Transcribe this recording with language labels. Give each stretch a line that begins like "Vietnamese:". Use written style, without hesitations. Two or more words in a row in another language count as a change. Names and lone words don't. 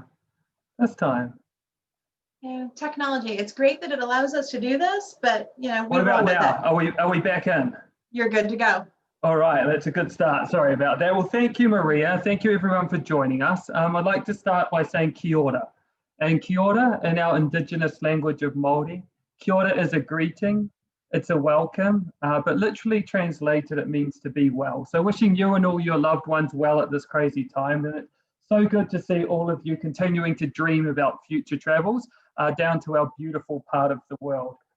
English: This time. Yeah, technology, it's great that it allows us to do this, but you know, what about now? Are we back in? You're good to go. All right, that's a good start. Sorry about that. Well, thank you, Maria. Thank you, everyone, for joining us. I'd like to start by saying
Māori: kia ora.
English: And
Māori: kia ora,
English: in our Indigenous language of Maori,
Māori: kia ora
English: is a greeting, it's a welcome, but literally translated, it means to be well. So wishing you and all your loved ones well at this crazy time. And it's so good to see all of you continuing to dream about future travels down to our beautiful part of the world.